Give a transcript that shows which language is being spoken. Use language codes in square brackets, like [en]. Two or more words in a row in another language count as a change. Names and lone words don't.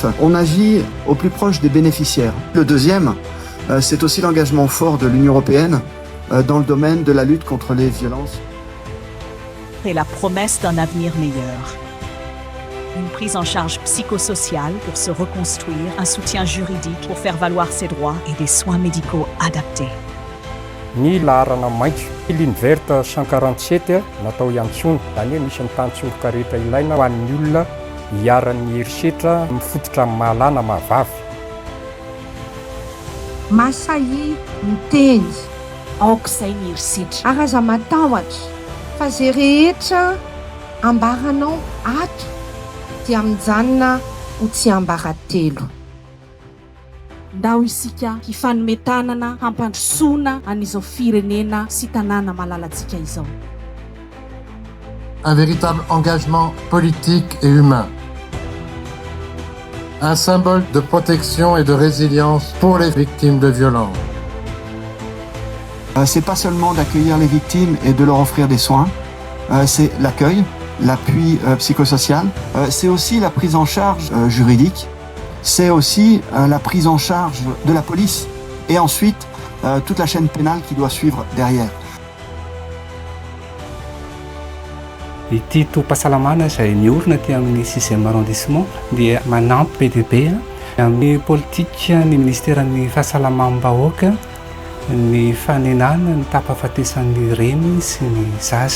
[fr] On agit au plus proche des bénéficiaires. Le deuxième, c'est aussi l'engagement fort de l'Union européenne dans le domaine de la lutte contre les violences. Et la promesse d'un avenir meilleur. Une prise en charge psychosociale pour se reconstruire, un soutien juridique pour faire valoir ses droits et des soins médicaux adaptés. [mg] Ny laharana maitso [fr] ligne verte [mg] 147 natao iantsona zany hoe misy mitantsoroka rehetra ilaina ho an'ny olona hiaran'ny herisetra mifototra mahalana mahavavy. Masahi miteny aok'izay ny herisetra araza matahotra fa zay rehetra ambaranao ato dia mijanona ho tsy ambaratelo. Ndao isika hifanometanana hampandrosoana an'izao firenena sy tanàna malalantsika izao. [fr] Un véritable engagement politique et humain. Un symbole de protection et de résilience pour les victimes de violences. C'est pas seulement d'accueillir les victimes et de leur offrir des soins, c'est l'accueil, l'appui psychosocial, c'est aussi la prise en charge juridique, c'est aussi la prise en charge de la police et ensuite toute la chaîne pénale qui doit suivre derrière. [mg] Ity topasalamana izay niorina aty amin'ny 6e arrondissement dia manampy PDB amin'ny politika ny ministèran'ny fahasalamam-bahoaka ny fanenana ny tapafatesan'ny reny sy ny zaza.